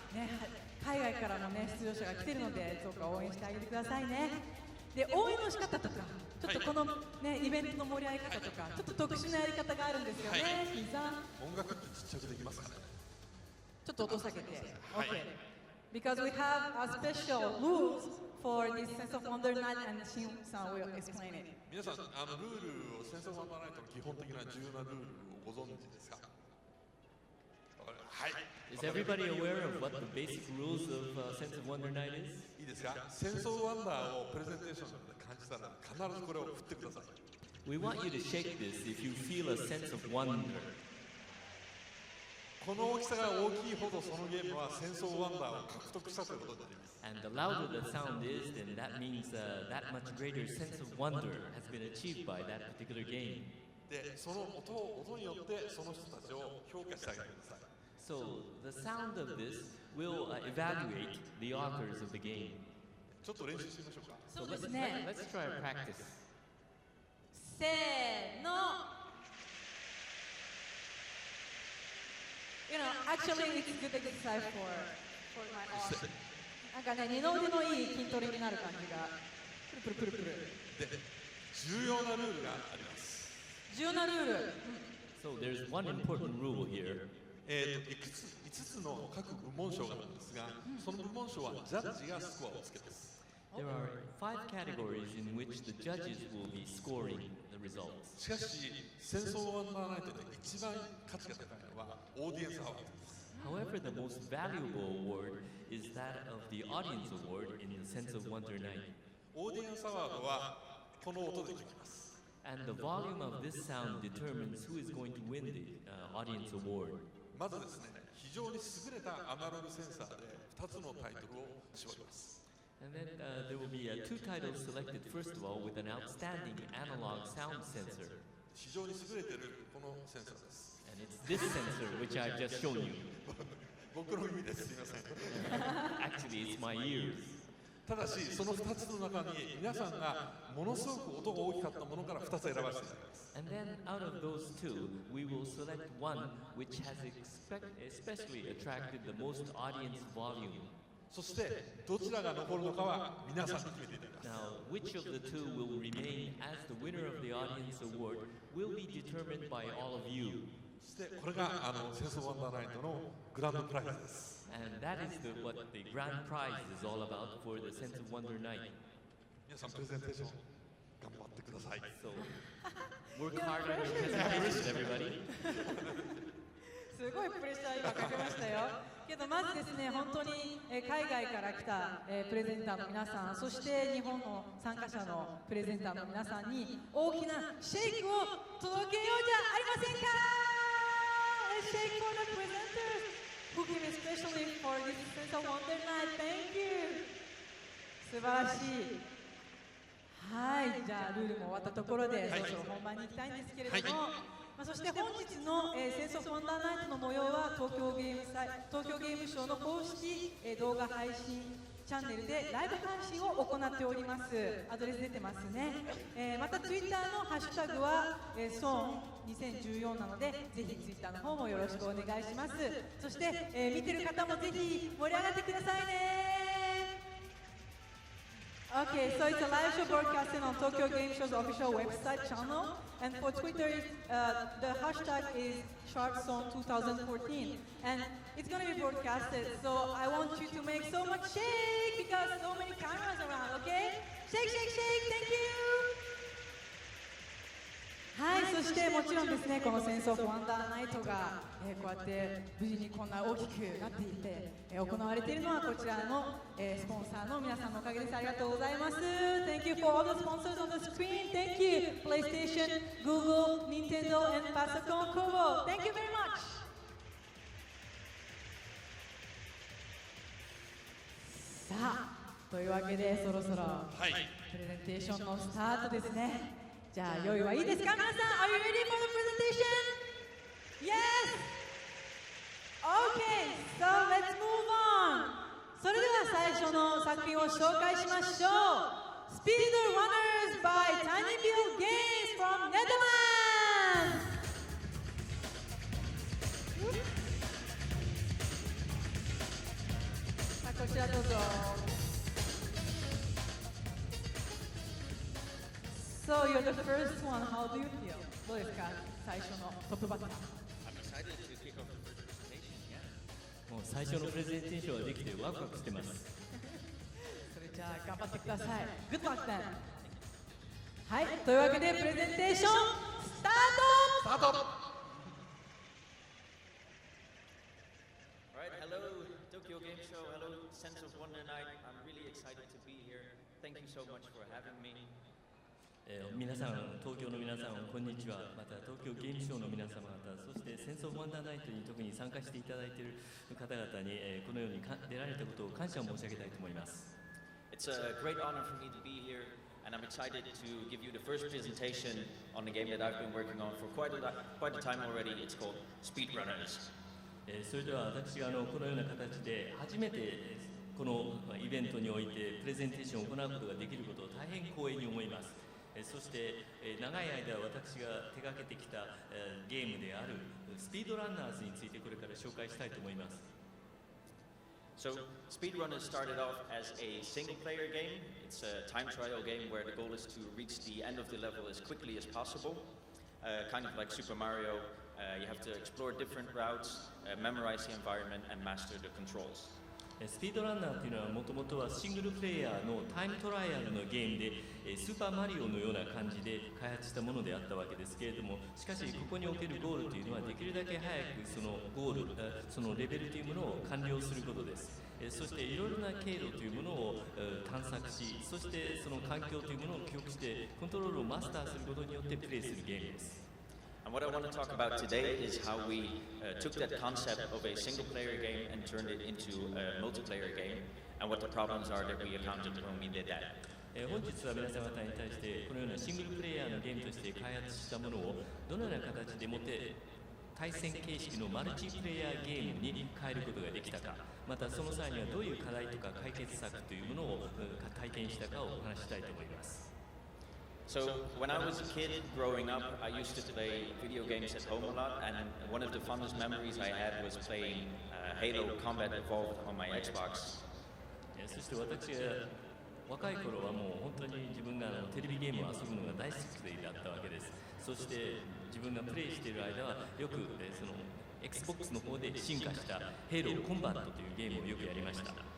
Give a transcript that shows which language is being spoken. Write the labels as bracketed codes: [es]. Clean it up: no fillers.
[ja] ね、海外からもね、出場者が来てるので、どうか応援してあげてくださいね。で、応援の仕方とか、ちょっとこのね、イベントの盛り上げ方とか、ちょっと特殊なやり方があるんですよね、金さん。音楽ってちっちゃくできますかね。ちょっと音下げて。OK。 [en] Because we have a special rules for this Sense of Wonder Night, and Shin-san will explain it. [ja] 皆さん、ルールをセンスオブワンダーナイトの基本的な重要なルールをご存知ですか？はい。 [en] Is everybody aware of what the basic rules of Sense of Wonder Night is? [ja] いいですか？センスオブワンダーをプレゼンテーションで感じたら必ずこれを振ってください。 [en] We want you to shake this if you feel a sense of wonder. [ja] この大きさが大きいほどそのゲームはセンスオブワンダーを獲得したということになります。 [en] And the louder the sound is, then that means that much greater sense of wonder has been achieved by that particular game. [ja] で、その音によってその人たちを評価してあげてください。 [en] So the sound of this will evaluate the authors of the game. [ja] ちょっと練習してみましょうか。そうですね。 [en] Let's try a practice. [ja] せーの。 [en] You know, actually, it's good exercise for my arm. [ja] なんかね、二の腕のいい筋トレになる感じが。プルプルプルプル。で、重要なルールがあります。重要なルール。 [en] So there's one important rule here. [ja] 5つの各部門賞があるんですが、その部門賞はジャッジがスコアをつけます。 [en] There are 5 categories in which the judges will be scoring the results. [ja] しかし、センスオブワンダーナイトで一番価値が高いのはオーディエンスアワードです。 [en] However, the most valuable award is that of the audience award in the Sense of Wonder Night. [ja] オーディエンスアワードはこの音で決まります。 [en] And the volume of this sound determines who is going to win the audience award. [ja] まずですね、非常に優れたアナログセンサーで2つのタイトルを絞ります。 [en] And then there will be 2 titles selected, first of all, with an outstanding analog sound sensor. [ja] 非常に優れているこのセンサーです。 [en] And it's this sensor which I've just shown you. [ja] 僕の耳です。すみません。 [en] Actually, it's my ears. [ja] ただし、その2つの中に皆さんがものすごく音が大きかったものから2つ選ばせていただきます。 [en] And then out of those 2, we will select one which has especially attracted the most audience volume. [ja] そしてどちらが残るのかは皆さんに決めていただきます。 [en] Now, which of the two will remain as the winner of the audience award will be determined by all of you. [ja] そしてこれがセンスワンダーナイトのグランドプライズです。 [en] And that is what the grand prize is all about for the Sense of Wonder Night. [ja] 皆さんプレゼンテーション頑張ってください。 [en] So, work hard on your presentation, everybody. [ja] すごいプレッシャー今かけましたよ。けどまずですね、本当に海外から来たプレゼンターの皆さん、そして日本の参加者のプレゼンターの皆さんに大きなシェイクを届けようじゃありませんか。 [en] Shake for the presenters who came especially for this Sense of Wonder Night. Thank you. [ja] 素晴らしい。はい、じゃあルールも終わったところで、そろそろ本番に行きたいんですけれども、そして本日のSense of Wonder Nightの模様は東京ゲームショウの公式動画配信チャンネルでライブ配信を行っております。アドレス出てますね。またツイッターのハッシュタグはSown2014なので、ぜひツイッターの方もよろしくお願いします。そして、見てる方もぜひ盛り上がってくださいね。 [en] Okay, so it's a live show broadcasting on Tokyo Game Show's official website channel, and for Twitter, the hashtag is #Sown2014, and it's going to be broadcasted. So I want you to make so much shake because so many cameras around. Okay, shake, shake, shake. Thank you. はい、そしてもちろんですね、このセンスオフワンダーナイトが、こうやって無事にこんな大きくなっていて、行われているのはこちらの、スポンサーの皆さんのおかげです。ありがとうございます。 Thank you for all the sponsors on the screen. Thank you, PlayStation, Google, Nintendo, and Pasocon Kobo. Thank you very much. [ja] さあ、というわけでそろそろプレゼンテーションのスタートですね。じゃあ用意はいいですか皆さん。 [en] Are you ready for the presentation? Yes! Okay, so let's move on. [ja] それでは最初の作品を紹介しましょう。 [en] Speed Runners by Tiny Build Games from Netherlands. [ja] こちらどうぞ。 [en] So you're the first one. How do you feel? [ja] どうですか最初のトップバッター。もう最初のプレゼンテーションができてワクワクしてます。それじゃあ頑張ってください。 [en] Good luck then. [ja] はい、というわけでプレゼンテーションスタート。 [en] Alright, hello Tokyo Game Show, hello Sense of Wonder Night. I'm really excited to be here. Thank you so much for having me. [ja] 皆さん、東京の皆さん、こんにちは。また東京ゲームショウの皆様方、そしてセンスオブワンダーナイトに特に参加していただいている方々に、このように出られたことを感謝を申し上げたいと思います。 [en] It's a great honor for me to be here, and I'm excited to give you the first presentation on the game that I've been working on for quite a time already. It's called Speedrunners. [ja] それでは私がこのような形で初めてこのイベントにおいてプレゼンテーションを行うことができることを大変光栄に思います。そして長い間私が手掛けてきたゲームであるスピードランナーズについてこれから紹介したいと思います。 [en] So, Speedrunners started off as a single-player game. It's a time trial game where the goal is to reach the end of the level as quickly as possible. Kind of like Super Mario, you have to explore different routes, memorize the environment, and master the controls. [ja] スピードランナーというのはもともとはシングルプレイヤーのタイムトライアルのゲームでスーパーマリオのような感じで開発したものであったわけですけれども、しかしここにおけるゴールというのはできるだけ早くそのゴール、そのレベルというものを完了することです。そしていろいろな経路というものを探索し、そしてその環境というものを記憶してコントロールをマスターすることによってプレイするゲームです。 [en] And what I want to talk about today is how we took that concept of a single-player game and turned it into a multiplayer game, and what the problems are that we encountered when we did that. [ja] 本日は皆様方に対してこのようなシングルプレイヤーのゲームとして開発したものをどのような形でもって対戦形式のマルチプレイヤーゲームに変えることができたか、またその際にはどういう課題とか解決策というものを体験したかをお話ししたいと思います。 [en] So, when I was a kid growing up, I used to play video games at home a lot, and one of the fondest memories I had was playing Halo Combat Evolved on my Xbox. [ja] そして私が若い頃はもう本当にテレビゲームを遊ぶのが大好きだったわけです。そして自分がプレイしている間はよく、その Xbox の方で進化したヘイローコンバットというゲームをよくやりました。